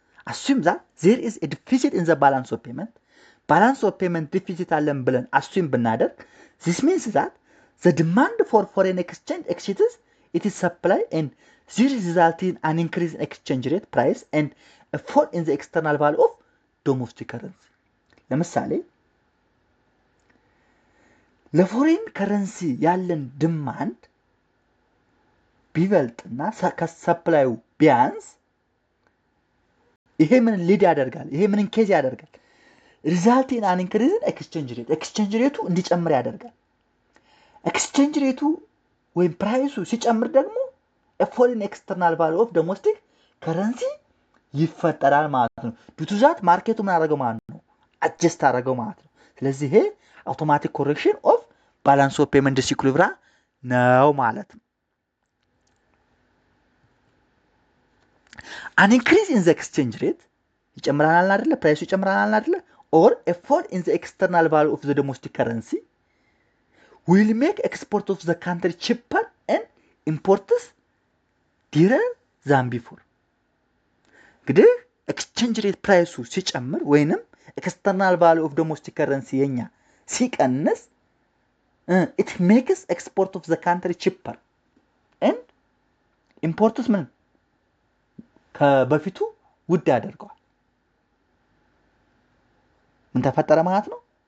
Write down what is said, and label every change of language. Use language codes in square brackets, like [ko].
[en] assume that there is a deficit in the balance of payment deficit [am] አለን ብለን [en] assume ብናደርግ this means that the demand for foreign exchange exceeds its supply and this results in an increase in exchange rate price and a fall in the external value of domestic currency. [am] ለምሳሌ ለፎሬን ከረንሲ ያለን ዲማንድ ቢበልጥና ከሰፕላዩ ቢያንስ ይሄ ምን ሊድ ያደርጋል? ይሄ ምን ኬዝ ያደርጋል? ሪዛልት ኢን አን ኢንክሪዝ ኢን ኤክስቼንጅ ሬቱ እንዲጨምር ያደርጋል። ኤክስቼንጅ ሬቱ ወይም ፕራይሱ ሲጨምር ደግሞ ፎሬን ኤክስተርናል ቫልዩ ኦፍ ዶሜስቲክ ከረንሲ ይፈጠራል ማለት ነው። ዱቱ ዛት ማርኬቱ ምን አደረገው ማለት ነው? አጀስት አደረገው ማለት ነው። ስለዚህ ይሄ አውቶማቲክ ኮሬክሽን ኦፍ ባላንስ ኦፍ ፔመንት ዲስኢኩሊብሪየም ነው ማለት ነው። [en] an increase in the exchange rate [am] ይጨምራል አይደለ? ፕራይሱ ይጨምራል አይደለ? [en] or a fall in the external value of the domestic currency will make export of the country cheaper and imports dearer than before. [am] እንግዲህ ኤክስቼንጅ ሬት ፕራይሱ ሲጨምር ወይንም ኤክስተርናል ቫልዩ ኦፍ ዶሜስቲክ ከረንሲ የኛ ሲቀንስ [en] it makes export of the country cheaper and imports [am] ምን ከበፊቱ ውድ ያደርገዋል። ምን ተፈጠረ ማለት ነው?